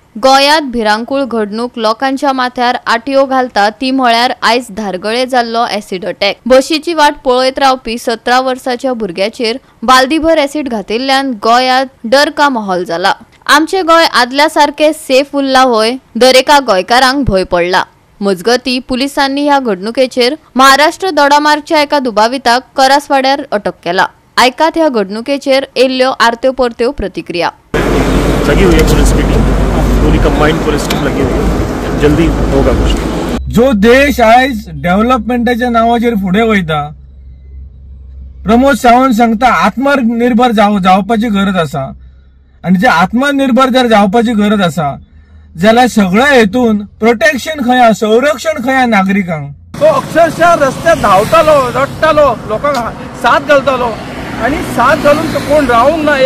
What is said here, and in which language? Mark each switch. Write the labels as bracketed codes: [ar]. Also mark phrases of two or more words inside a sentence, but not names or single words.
[kok] गोयात भिरांकूळ घडणूक लोकांच्या माथ्यार आटयो घालता ती म्हळ्यार आयज धारगळे जाल्लो एसिड अटॅक। बशीची वाट पळयत रावपी 17 वर्साच्या भुरग्याचेर बालदीभर एसिड घातिल्ल्यान गोयात [hi] डर का माहोल [kok] जाला। आमचे गोय आदल्या सारखे सेफ उरला होय, दरेका गोंयकारांक भय पडला। मजगती पुलिसांनी ह्या घडणुकेचेर महाराष्ट्र दोडामार्गच्या एका दुबाविताक करासवाड्यार अटक केला। आयकात ह्या घडणुकेचेर येल्ल्यो आरत्यो परत्यो प्रतिक्रिया। [hi] लगी हुई है पुलिस की टीम, पूरी [en] combined police team [hi] लगी हुई है, जल्दी होगा कुछ। [kok] जो देश आज डेव्हलपमेंटाच्या नावाचेर फुडें वयता, प्रमोद सावंत सांगता आत्मनिर्भर जावपाची गरज आसा, आणि जे आत्मनिर्भर जर जावपाची गरज आसा जाल्यार सगळ्या हेतून प्रोटेक्शन खंय, संरक्षण खंय नागरिकांक। तो अक्षरशः रस्त्यार धांवतालो, रडटालो, लोकांक साथ घालतालो, आणि साथ घालून कोण रावूंक ना।